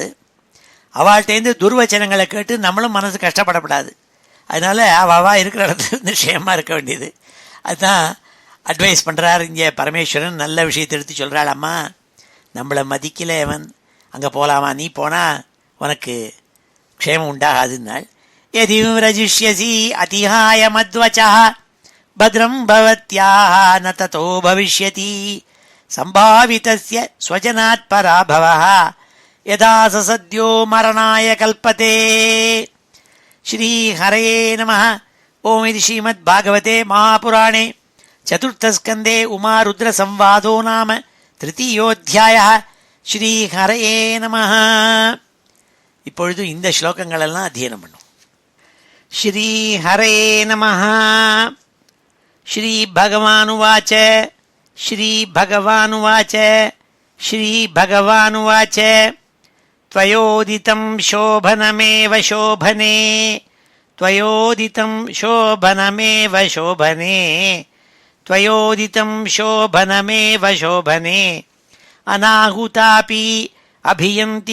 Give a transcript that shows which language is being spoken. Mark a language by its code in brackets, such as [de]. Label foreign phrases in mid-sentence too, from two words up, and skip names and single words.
[ta] அவள்கிட்டேருந்து துர்வச்சனங்களை கேட்டு நம்மளும் மனசு கஷ்டப்படப்படாது. அதனால் அவள் இருக்கிற இடத்துல க்ஷேமாக இருக்க வேண்டியது. அதுதான் அட்வைஸ் பண்ணுறார் இங்கே பரமேஸ்வரன். நல்ல விஷயத்தை எடுத்து சொல்கிறாள். அம்மா, நம்மளை மதிக்கலை அவன், அங்கே போகலாமா, நீ போனால் உனக்கு க்ஷேமம் உண்டாகாதுன்னாள். [sa] यदि व्रजिष्यसि अतिहाय मद्वचः भद्रं भवत्याः न ततो भविष्यति सम्भावितस्य स्वजनात् पराभवः यदा स सद्यो मरणाय कल्पते. श्रीहरये नमः. ओम इति श्रीमद्भागवते महापुराणे चतुर्थस्कन्धे उमारुद्रसंवादो नाम तृतीयोऽध्यायः. ஸ்ரீஹரயே நமः. [ta] இப்பொழுது இந்த ஸ்லோகங்கள் எல்லாம் அத்தியனம் பண்ணும். [sa] ஸ்ரீஹரயே நமः. ஸ்ரீபகவானுவாச்ச ஸ்ரீபகவானுவாச்ச ஸ்ரீபகவானுவாச்ச त्वयोदितं शोभनमेव शोभने त्वयोदितं शोभनमेव शोभने त्वयोदितं शोभनमेव शोभने अनाहुतापि अभियन्ति